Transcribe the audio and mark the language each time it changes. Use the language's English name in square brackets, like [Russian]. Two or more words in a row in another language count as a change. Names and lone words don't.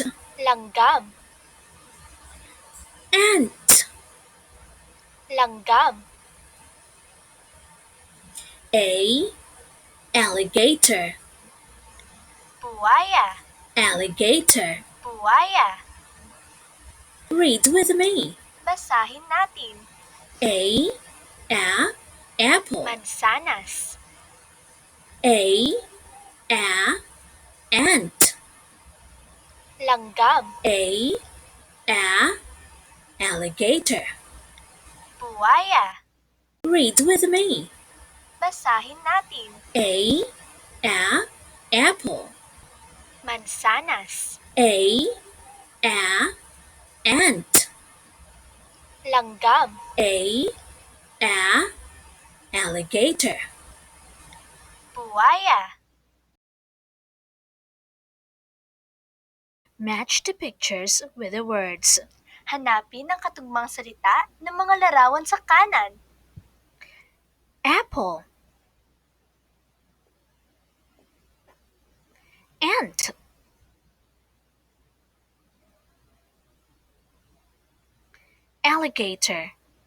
[Filipino] Langgam. [English] Ant. [Filipino] Langgam. [English] A. Alligator. [Filipino] Buwaya. [English] Alligator. [Filipino] Buwaya. [English] Read with me. [Filipino] Basahin natin. [English] A. Apple. [Filipino] Mansanas. [English] A. Ant. [Filipino] Langgam. [English] A. Alligator. [Filipino] Buwaya. [English] Read with me. [Filipino] Basahin natin. [English] A. Apple. [Filipino] Mansanas. [English] A. Ant. [Filipino] Langgam. [English] A. Alligator. [Filipino] Buwaya. [English] Match the pictures with the words. [Filipino] Hanapin ang katugmang salita ng mga larawan sa kanan. [English] Apple. Ant. Alligator.